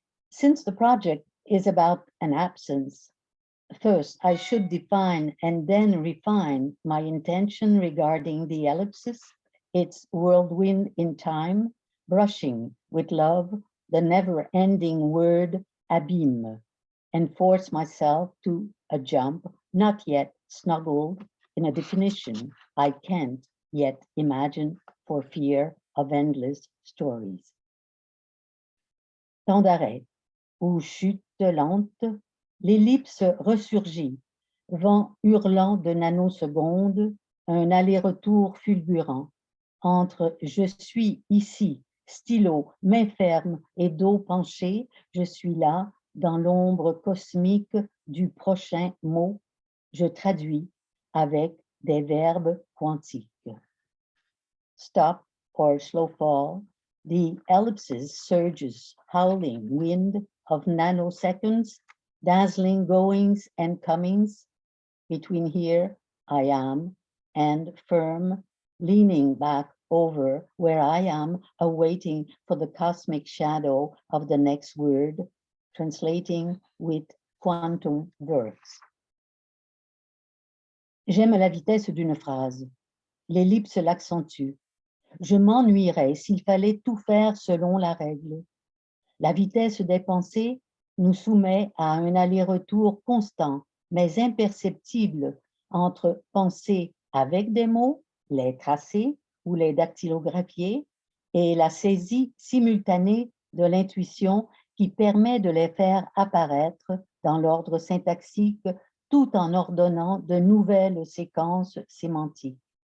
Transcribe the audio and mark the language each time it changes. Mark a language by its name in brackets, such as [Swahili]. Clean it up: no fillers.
[English] Since the project is about an absence, first I should define and then refine my intention regarding the ellipsis, its whirlwind in time, brushing with love the never-ending word abîme, and force myself to a jump not yet snuggled in a definition I can't yet imagine for fear of endless stories. [French] Temps d'arrêt, ou chute lente, l'ellipse ressurgit, vent hurlant de nanosecondes, un aller-retour fulgurant entre je suis ici, stylo, main ferme et dos penché, je suis là, dans l'ombre cosmique du prochain mot, je traduis avec des verbes quantiques. [English] Stop or slow fall, the ellipses surges, howling wind of nanoseconds, dazzling goings and comings. Between here, I am, and firm, leaning back over where I am, awaiting for the cosmic shadow of the next word, translating with quantum verbs. [French] J'aime la vitesse d'une phrase. L'ellipse l'accentue. Je m'ennuierais s'il fallait tout faire selon la règle. La vitesse des pensées nous soumet à un aller-retour constant, mais imperceptible, entre penser avec des mots, les tracer ou les dactylographier, et la saisie simultanée de l'intuition qui permet de les faire apparaître dans l'ordre syntaxique tout en ordonnant de nouvelles séquences sémantiques.